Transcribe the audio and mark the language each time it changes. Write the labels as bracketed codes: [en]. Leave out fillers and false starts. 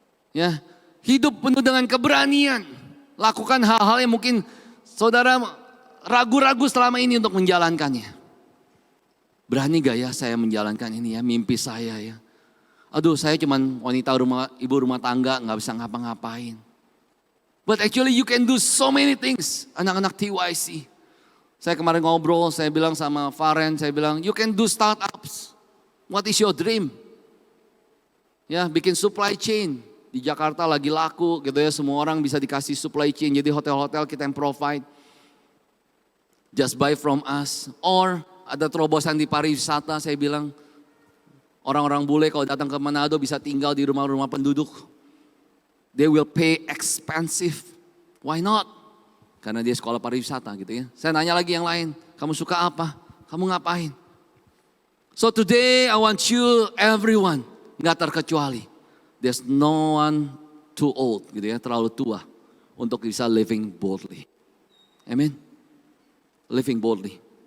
[id] Ya, hidup penuh dengan keberanian. Lakukan hal-hal yang mungkin saudara ragu-ragu selama ini untuk menjalankannya. Berani gak ya saya menjalankan ini ya, mimpi saya ya. Aduh, saya cuman wanita ibu rumah tangga, gak bisa ngapa-ngapain. [en] But actually you can do so many things, [id] anak-anak TYC. Saya kemarin ngobrol, saya bilang sama Faren, saya bilang [en] you can do startups. What is your dream? [id] Ya, bikin supply chain. Di Jakarta lagi laku gitu ya, semua orang bisa dikasih supply chain. Jadi hotel-hotel kita yang provide. [en] Just buy from us. [id] Or ada terobosan di pariwisata, saya bilang orang-orang bule kalau datang ke Manado bisa tinggal di rumah-rumah penduduk. [en] They will pay expensive. Why not? [id] Karena dia sekolah pariwisata gitu ya. Saya nanya lagi yang lain, kamu suka apa? Kamu ngapain? [en] So today I want you everyone, [id] gak terkecuali. [en] There's no one too old [id] gitu ya, terlalu tua untuk bisa [en] living boldly. Amen. Living boldly.